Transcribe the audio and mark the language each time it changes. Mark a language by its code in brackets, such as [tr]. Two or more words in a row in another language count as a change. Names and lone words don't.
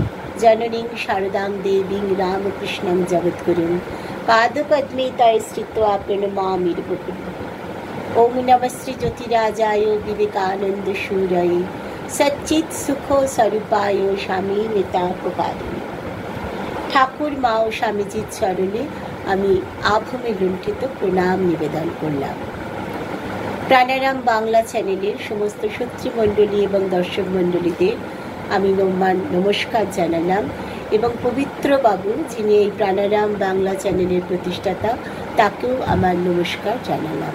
[sa] जननीं शारदां देवीं रामकृष्णं जगद्गुरुं पादपद्मे तये स्थित्वा प्रणमामि मुहुर्मुहुः। ओं नमस्ते ज्योतिराजाय विवेकानन्दशूरये सच्चित् सुखो स्वरूपाय स्वामी नितापकारिणे। [bn] ঠাকুর মা ও স্বামীজির চরণে আমি আভূমি লুণ্ঠিত প্রণাম নিবেদন করলাম। প্রাণারাম বাংলা চ্যানেলের সমস্ত শত্রুমণ্ডলী এবং দর্শক মণ্ডলীদের আমি নমস্কার জানালাম এবং পবিত্র বাবু যিনি এই প্রাণারাম বাংলা চ্যানেলের প্রতিষ্ঠাতা তাকেও আমার নমস্কার জানালাম।